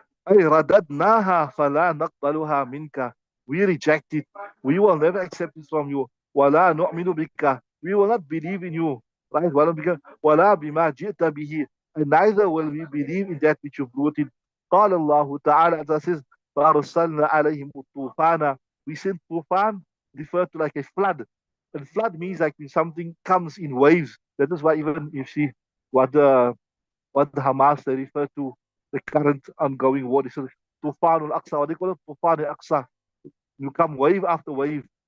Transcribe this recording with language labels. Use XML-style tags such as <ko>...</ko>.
<ar>أي رددناها فلا نقبلها منك.</ar> <en>We reject it. We will never accept it from you.</en> <ar>ولا نؤمن بك.</ar> <en>We will not believe in you. Right?</en> <ar>ولا بما جئت به.</ar> <en>And neither will we believe in that which you brought in.</en> <ar>قال الله تعالى,</ar> <en>that says,</en> <ar>فأرسلنا عليهم الطوفان.</ar> <en>We sent tufan, referred to like a flood. And flood means like when something comes in waves. That is why even you see what the Hamas they refer to the current ongoing war. This is Tufan al-Aqsa. What they call it? Tufan al-Aqsa. You come wave after wave.</en>